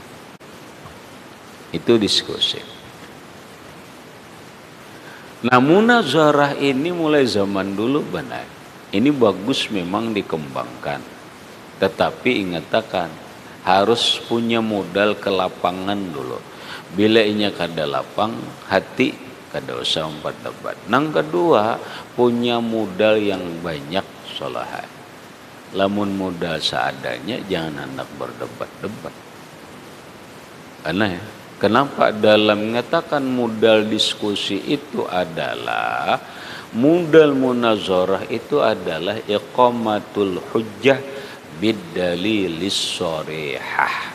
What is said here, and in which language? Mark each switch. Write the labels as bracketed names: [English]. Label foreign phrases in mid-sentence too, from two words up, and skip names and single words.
[Indonesian] Itu diskusi. Nah munazarah ini mulai zaman dulu benar. Ini bagus memang dikembangkan. Tetapi ingatkan, harus punya modal ke lapangan dulu. [Banjar] Bila inya kada lapang, hati kada usah umpat debat. [Indonesian] Nang kedua, punya modal yang banyak solahat. Lamun modal seadanya, jangan hendak berdebat-debat. Aneh. Kenapa? Dalam mengatakan modal diskusi itu adalah, modal munazarah itu adalah [Arabic] إقامة الحجة بالدليل الصريحة.